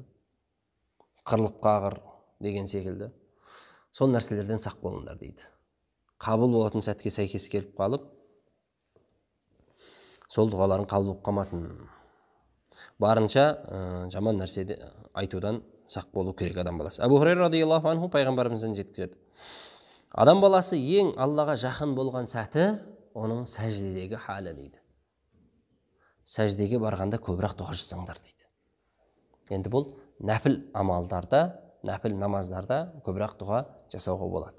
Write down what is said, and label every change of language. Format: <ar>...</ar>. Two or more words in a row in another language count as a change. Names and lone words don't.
<kk>Қырылып қағыр деген секілді. Сол нәрселерден сақ болыңдар дейді. Қабыл болатын сәтке сәйкес келіп қалып, сол дұғаларын қабыл болып қалмасын. Барынша жаман нәрседе айтудан сақ болу керек адам баласы. Абу Хурайра</kk> <ar>رضي الله عنه</ar> <kk>пайғамбарымыздан жеткізеді. Адам баласы ең Аллаға жақын болған сәті оның сәждедегі халі дейді. Сәждеге барғанда көбірек дұға жасаңдар дейді. Енді бұл нәпіл амалдарда, нәпіл намаздарда көбірек дұға жасауға болады.</kk>